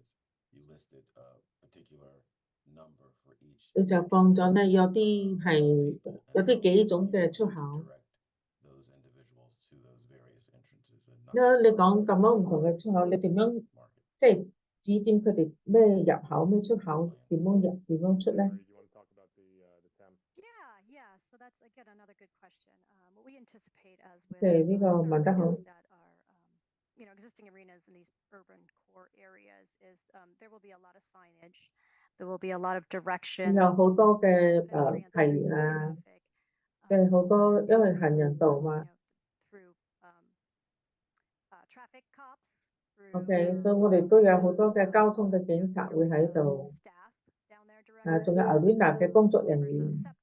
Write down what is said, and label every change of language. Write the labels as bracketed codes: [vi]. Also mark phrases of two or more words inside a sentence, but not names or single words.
[yue] 你就放咗咧，有啲幾種嘅出口。因為你講咁樣唔同嘅出口，你點樣即係指點佢哋咩入口、咩出口，點樣入、點樣出咧？ [en] So that's again another good question. What we anticipate as with [yue] 呢個問得好。 [en] that are existing arenas in these urban core areas is there will be a lot of signage. There will be a lot of direction. [yue] 有好多嘅提言啊，即係好多因為行人道嘛。 [en] Traffic cops. [yue] OK， 所以我哋都有好多嘅交通嘅警察會喺度。仲有 Arena 嘅工作人員。